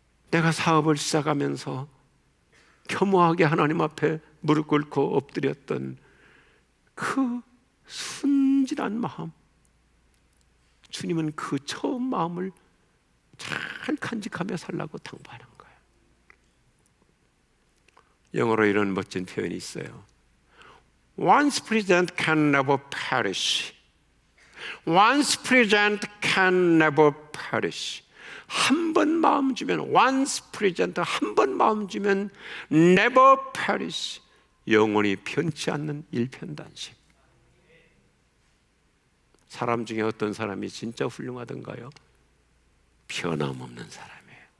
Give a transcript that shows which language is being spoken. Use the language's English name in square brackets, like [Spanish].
[Korean] 내가 사업을 시작하면서 겸허하게 하나님 앞에 무릎 꿇고 엎드렸던 그 순진한 마음, 주님은 그 처음 마음을 잘 간직하며 살라고 당부하는 거예요. 영어로 이런 멋진 표현이 있어요. [English] Once present can never perish. Once present can never perish. [Korean] 한 번 마음 주면, [English] once present, [Korean] 한 번 마음 주면 [English] never perish, [Korean] 영원히 변치 않는 일편단심. 사람 중에 어떤 사람이 진짜 훌륭하던가요? 변함없는 사람이에요.